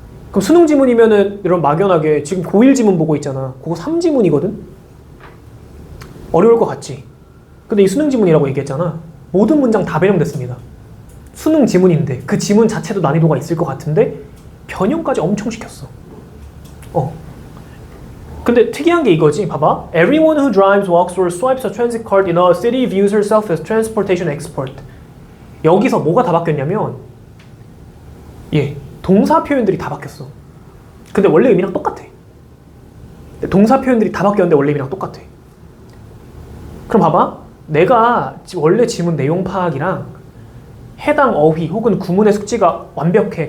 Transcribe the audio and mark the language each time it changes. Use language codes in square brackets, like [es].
[ko] 그럼 수능 지문이면은 이런 막연하게 지금 고1 지문 보고 있잖아. 그거 3지문이거든? 어려울 것 같지? 근데 이 수능 지문이라고 얘기했잖아. 모든 문장 다 변형됐습니다. 수능 지문인데 그 지문 자체도 난이도가 있을 것 같은데 변형까지 엄청 시켰어. 근데 특이한 게 이거지. 봐봐. [en] Everyone who drives, walks, or swipes a transit card in a city views herself as transportation expert. [ko] 여기서 뭐가 다 바뀌었냐면, 동사 표현들이 다 바뀌었어. 근데 원래 의미랑 똑같아. 동사 표현들이 다 바뀌었는데 원래 의미랑 똑같아. 그럼 봐봐. 내가 원래 지문 내용 파악이랑 해당 어휘 혹은 구문의 숙지가 완벽해.